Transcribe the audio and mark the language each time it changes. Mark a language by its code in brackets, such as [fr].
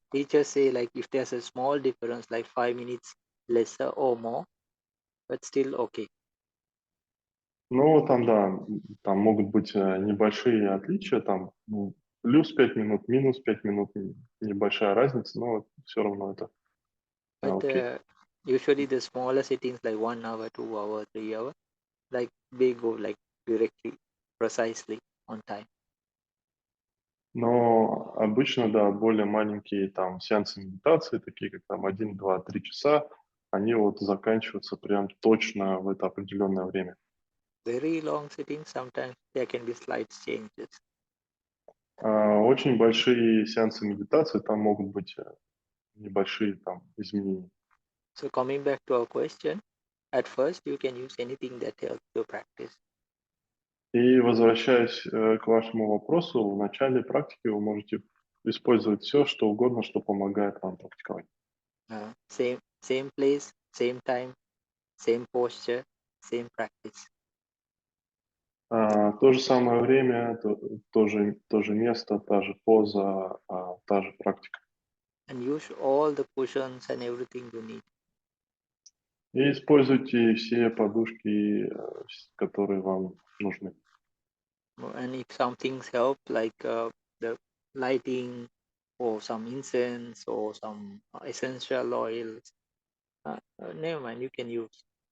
[en] teachers say like if there's a small difference, like 5 minutes lesser or more, but still okay. [ru] Ну, там, да, там могут быть небольшие отличия, там плюс 5 минут, минус 5 минут, небольшая разница, но все равно это [en] But [ru] окей. [en] usually the smaller sittings like 1 hour, 2 hour, 3 hour, like they go like directly, precisely on time. [ru] Но обычно, да, более маленькие там сеансы медитации, такие как там 1, 2, 3 часа, они вот заканчиваются прям точно в это определенное время. [en] Very long sittings, sometimes there can be slight changes. [ru] Очень большие сеансы медитации, там могут быть небольшие там изменения. [en] So coming back to our question, at first you can use anything that helps your practice. [ru] И возвращаясь к вашему вопросу, в начале практики вы можете использовать все, что угодно, что помогает вам практиковать. [en] Same place, same time, same posture, same practice. [ru] То же самое время, то же место, та же поза, та же практика. [en] And use all the cushions and everything you need. [ru] И используйте все подушки, которые вам нужны. [en] And if some things help, like the lighting or some incense or some essential oils, never mind, you can use.